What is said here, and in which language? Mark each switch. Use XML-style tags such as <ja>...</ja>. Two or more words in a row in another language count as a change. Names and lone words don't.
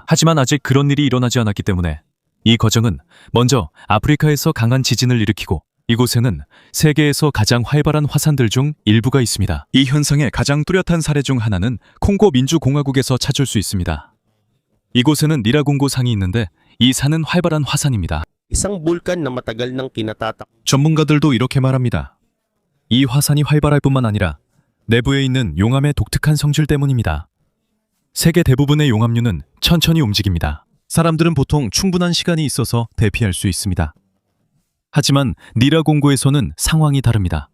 <ko>하지만 아직 그런 일이 일어나지 않았기 때문에 이 과정은 먼저 아프리카에서 강한 지진을 일으키고 이곳에는 세계에서 가장 활발한 화산들 중 일부가 있습니다. 이 현상의 가장 뚜렷한 사례 중 하나는 콩고 민주공화국에서 찾을 수 있습니다. 이곳에는 니라공고 산이 있는데 이 산은 활발한 화산입니다.</ko> <tl>Isang bulkan na matagal nang kinatatak.</tl> <ko>전문가들도 이렇게 말합니다. 이 화산이 활발할 뿐만 아니라 내부에 있는 용암의 독특한 성질 때문입니다. 세계 대부분의 용암류는 천천히 움직입니다. 사람들은 보통 충분한 시간이 있어서 대피할 수 있습니다. 하지만 니라공고에서는 상황이 다릅니다.</ko>